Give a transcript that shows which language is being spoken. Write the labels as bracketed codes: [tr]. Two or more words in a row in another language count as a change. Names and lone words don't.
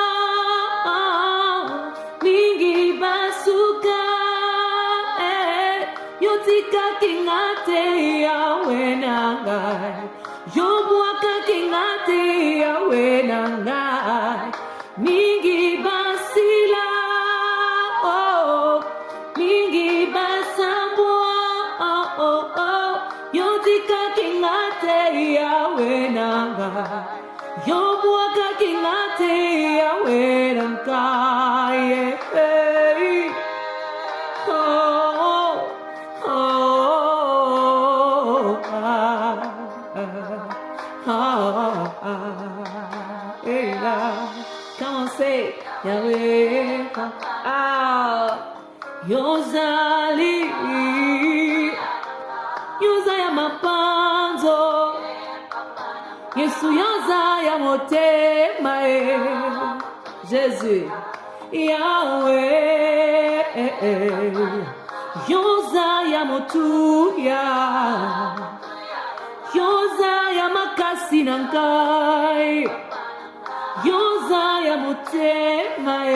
[ln] mingi basuka, yotika kingate Yahweh nangai, yobuaka kingate Yahweh nangai, mingi basila, oh, mingi basambua, yotika kingate Yahweh nangai. Yo buaka kingate Yahweh nangai oh oh [en] come on say [ln] Yahweh Yozali Yozaya mapanzo Yesu Yozaya motema Jésus Yahweh Yozaya motuya Yozaya makasi nankai Yozaya motema